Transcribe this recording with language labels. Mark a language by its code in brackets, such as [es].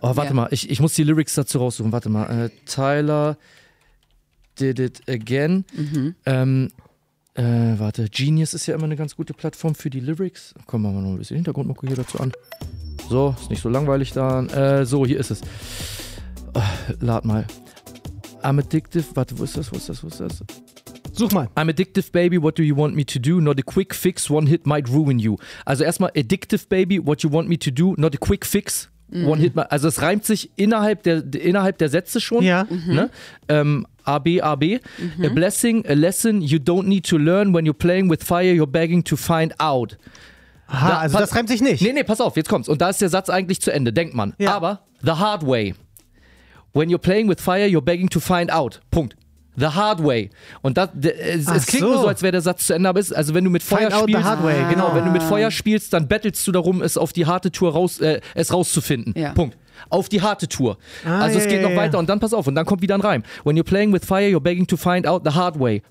[de] Oh, warte mal, ich muss die Lyrics dazu raussuchen. Warte mal. Tyler Did It Again. Warte, Genius ist ja immer eine ganz gute Plattform für die Lyrics. Komm, machen wir noch ein bisschen Hintergrundmucke hier dazu an. So, ist nicht so langweilig dann. So, hier ist es. Lad mal. [en] I'm addictive, [de] warte, wo ist das? Such mal. [en] I'm addictive, baby, what do you want me to do? Not a quick fix, one hit might ruin you. [de] Also erstmal, [en] addictive, baby, what you want me to do? Not a quick fix, one hit might. [de] Also es reimt sich innerhalb der Sätze schon. Ja. Ne? AB, AB. Mhm. [en] A blessing, a lesson you don't need to learn. When you're playing with fire, you're begging to find out. [de] Aha, das reimt sich nicht. Nee, pass auf, jetzt kommt's. Und da ist der Satz eigentlich zu Ende, denkt man. Ja. Aber, [en] the hard way. When you're playing with fire, you're begging to find out. [de] Punkt. [en] The hard way. [de] Und es klingt nur so, als wäre der Satz zu Ende, aber ist, also wenn du mit Feuer [en] find [de] spielst, [en] out the hard way. [de] Genau, wenn du mit Feuer spielst, dann battlest du darum, es auf die harte Tour rauszufinden. Ja. Punkt. Auf die harte Tour. Also es geht noch weiter und dann pass auf und dann kommt wieder ein Reim. [en] When you're playing with fire, you're begging to find out the hard way.